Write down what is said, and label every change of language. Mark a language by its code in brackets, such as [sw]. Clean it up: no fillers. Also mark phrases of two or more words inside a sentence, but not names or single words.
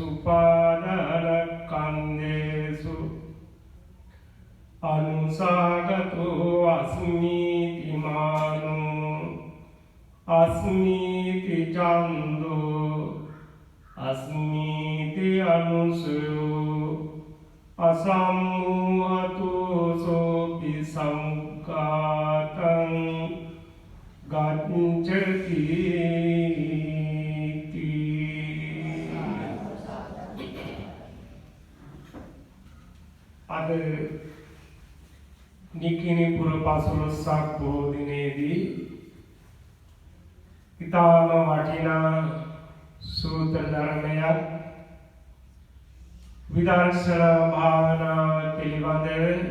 [pi] සුපාදානස්කන්ධේසු අනුසාගතෝ අස්මීති මානෝ අස්මීති චන්දෝ අස්මීති අනුසයෝ අසම්මූහතෝ සෝපි සමුක්ඛාතං ගච්ඡති [si] අද නිකිණි පුර පසළොස්වක බොහෝ දිනේදී ඊටාම වටිනා සූත්‍ර ධර්මයක් විදර්ශනා භාවනාව පිළිබඳව